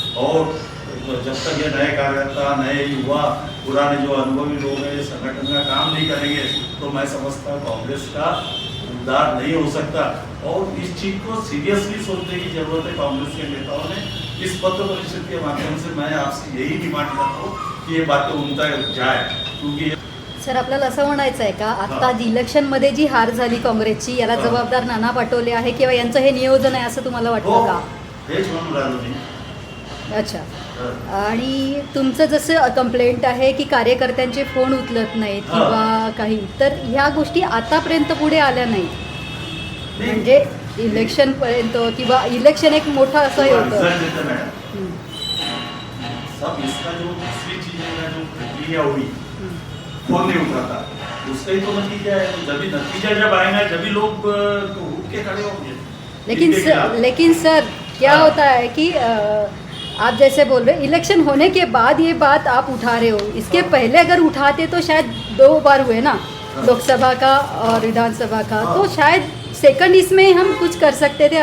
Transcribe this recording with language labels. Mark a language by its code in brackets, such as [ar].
[hi] और जब तक ये नए कार्यकर्ता, नए युवा, पुराने जो अनुभवी लोग हैं संगठन का काम नहीं करेंगे तो मैं समझता हूँ कांग्रेस का उद्धार नहीं हो सकता। और इस चीज को सीरियसली सोचने की जरूरत है कांग्रेस के नेताओं ने। इस पत्र परिषद के माध्यम से मैं आपसे यही डिमांड करता हूँ की ये बातें उन तक जाए, क्योंकि [mr] सर आपल्याला असं म्हणायचं आहे का आता इलेक्शनमध्ये जी हार झाली काँग्रेसची याला जबाबदार नाना पटोले आहे किंवा यांचं हे नियोजन आहे असं तुम्हाला वाटतं का? हेच म्हणून राहिलो मी. अच्छा, आणि तुमचं जसं कंप्लेंट आहे की कार्यकर्त्यांचे फोन उचलत नाहीत किंवा काही, तर ह्या गोष्टी आतापर्यंत पुढे आल्या नाहीत. म्हणजे इलेक्शन पर्यंत किंवा इलेक्शन एक मोठं असं हे होतं. [hi] सब इसका जो दूसरी चीज है ना, जो प्रक्रिया हुई फोन नहीं उठाता, उसका ही तो नतीजा है। जब नतीजा जब आएगा जब लोग उठ के खड़े होंगे। लेकिन सर क्या होता है कि आप जैसे बोल रहे इलेक्शन होने के बाद ये बात आप उठा रहे हो, इसके पहले अगर उठाते तो शायद 2 बार हुए ना, लोकसभा का और विधानसभा का, तो शायद सेकंड इसमें हम कुछ कर सकते थे।